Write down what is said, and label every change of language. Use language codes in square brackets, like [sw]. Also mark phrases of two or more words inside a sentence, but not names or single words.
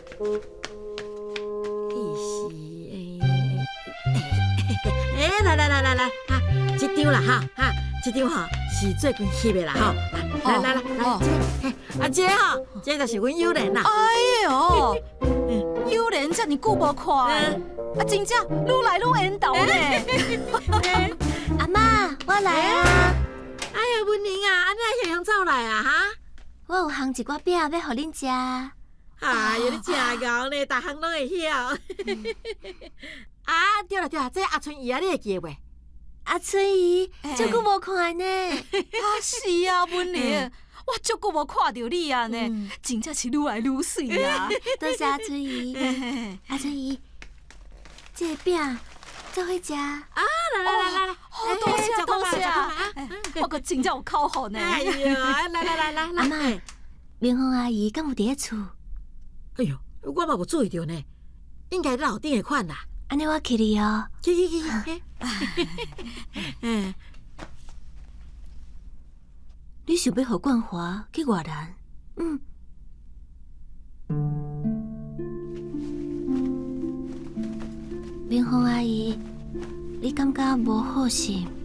[nan] 来，这张啦哈，这张哈是最近翕的啦哈。来，这这就是阮友莲啦。哎呦，友莲遮尔久无看，真正愈来愈缘投呢。阿妈，我来啊！哎呀，文玲啊，安尼向走来啊哈？我有烘一寡饼要互恁食。哎呀，你真敖呢，逐项拢会晓。啊，对了，这阿春姨啊，你会记袂？阿春姨，足久无看呢。是啊，文玲，我足久无看到你啊呢，真正是愈来愈水啊。多谢阿春姨。阿春姨，这个饼做伙食。啊，来，好多谢，我个真正有口福呢。哎呦，来，阿妈，明凤阿姨敢有伫咧厝？哎呦，我嘛无注意到呢，应该楼顶的款啦。安尼我去哩哦。去。你想要互冠华去越南？明凤阿姨，你感觉无好心？